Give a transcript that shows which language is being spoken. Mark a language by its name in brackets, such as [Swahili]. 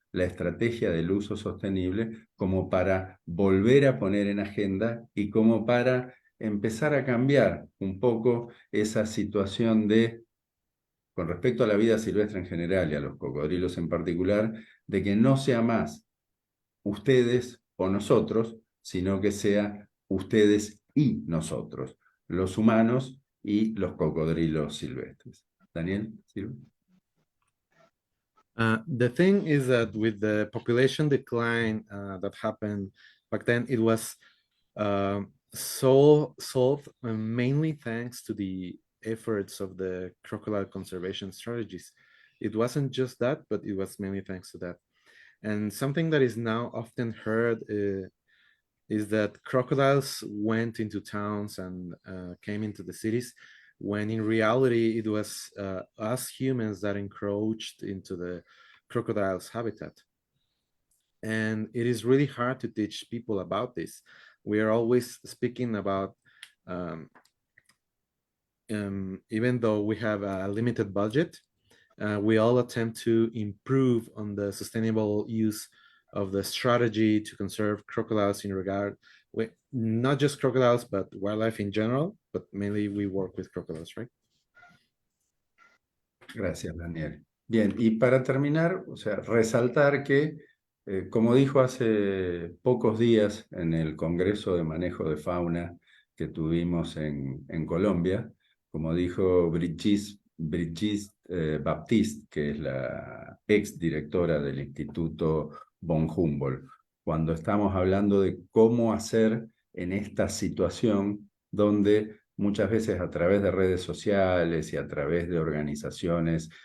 [Spanish] la estrategia del uso sostenible como para volver a poner en agenda y como para empezar a cambiar un poco esa situación de, con respecto a la vida silvestre en general y a los cocodrilos en particular, de que no sea más ustedes o nosotros, sino que sea ustedes y nosotros, los humanos y los cocodrilos silvestres. Daniel, ¿sí? [English] The thing is that with the population decline that happened back then, it was solved mainly thanks to the efforts of the crocodile conservation strategies. It wasn't just that, but it was mainly thanks to that. And something that is now often heard is that crocodiles went into towns and came into the cities, when in reality it was us humans that encroached into the crocodile's habitat. And it is really hard to teach people about this. We are always speaking about, even though we have a limited budget, we all attempt to improve on the sustainable use of the strategy to conserve crocodiles in regard with not just crocodiles, but wildlife in general, but mainly we work with crocodiles, right? [Spanish] Gracias, Daniel. Bien, y para terminar, o sea, resaltar que, como dijo hace pocos días en el Congreso de Manejo de Fauna que tuvimos en Colombia, como dijo Brigitte Baptiste, que es la ex directora del Instituto von Humboldt, cuando estamos hablando de cómo hacer en esta situación donde muchas veces a través de redes sociales y a través de organizaciones